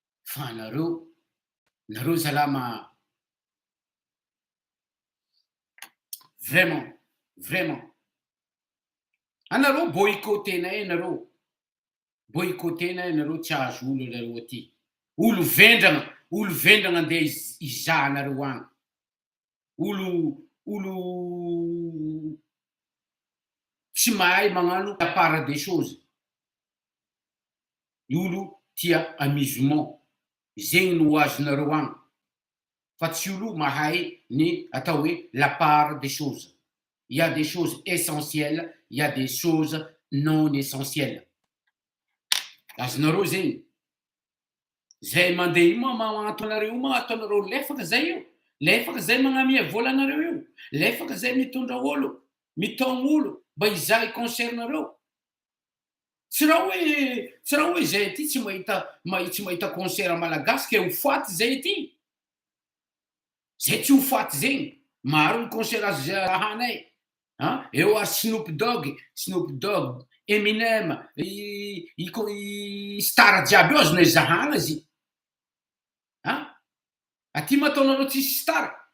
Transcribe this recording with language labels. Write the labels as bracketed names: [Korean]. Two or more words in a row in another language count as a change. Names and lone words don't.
[Malagasy] fa nareo zalama vraiment anareo boycottenay nareo tsy azo olo nareo aty olo vendrana andeha izaha nareo agny olo tsy mahay magnano [French] la part des choses [Malagasy] olo tia amusement zegny no azonareo agny fa tsy olo mahay ny atao hoe [French] la part des choses. Il y a des choses essentielles, il y a des choses non essentielles. [Malagasy] Azonareo zegny zay mandeha io magnanto anareo lefaka zay io lefaka zay magnamia vola anareo io lefaka zay mitondra olo mitogno olo mba hizaha concernareo tsy raha hoe zay aty tsy mahita concert malagasy ke ho faty zay aty zay tsy ho faty zegny maro ny concert azo zahanay eo ary Snoop Dogg Eminem star jiaby io azonay zahagna izy aty mataonareo tsisy star